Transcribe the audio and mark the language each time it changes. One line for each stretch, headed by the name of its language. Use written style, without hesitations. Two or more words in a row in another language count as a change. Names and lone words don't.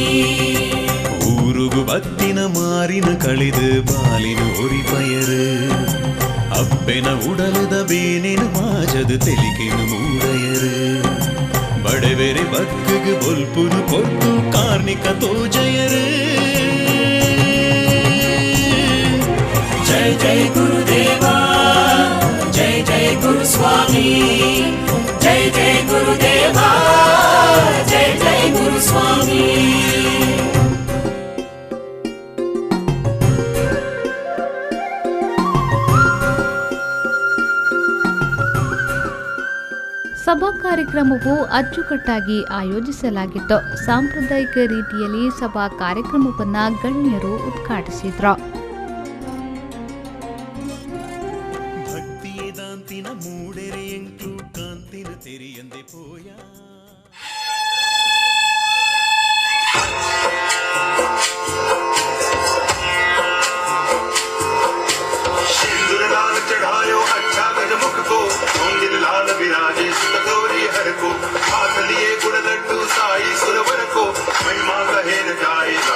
Tulu: ಊರುಗು ಬತ್ತಿನ ಮಾರಿನ ಕಳಿದು ಬಾಲಿನ ಒರಿಪಯರು, ಅಪ್ಪೆನ ಉಡಲದ ಬೇನೆನ ಮಾಜದ ತೆಲಿಕೆನ ಮೂಡಯರು, ಬಡವೆರೆ ಬದುಕಿಗೆ ಬೊಲ್ಪುನು ಕೊರ್ತು ಕಾರ್ಮಿಕ ತೋಜಯರು.
Sanskrit: ಜಯ ಜಯ ಗುರುದೇವಾ, ಜಯ ಜಯ ಗುರು ಸ್ವಾಮಿ, ಜಯ ಜಯ ಗುರುದೇವಾ, ಜಯ ಜಯ ಗುರು ಸ್ವಾಮಿ.
Kannada: ಸಭಾ ಕಾರ್ಯಕ್ರಮವು ಅಚ್ಚುಕಟ್ಟಾಗಿ ಆಯೋಜಿಸಲಾಗಿತ್ತು. ಸಾಂಪ್ರದಾಯಿಕ ರೀತಿಯಲ್ಲಿ ಸಭಾ ಕಾರ್ಯಕ್ರಮವನ್ನು ಗಣ್ಯರು ಉದ್ಘಾಟಿಸಿದ್ರು.
Tulu: ಭಕ್ತಿಯದಾಂತಿನ ಮೂಡೆರೆ ಎಂಟು ಕಾಂತಿನ ತೆರೆಯಂದೆ ಪೋಯ.
Hindi: चढ़ायो अच्छा गज मुख को, होंगिल लाल विराजे सुत गौरी हर को, हाथ लिए गुड़ लड्डू साई सुरवर को, महिमा कहे न जाए.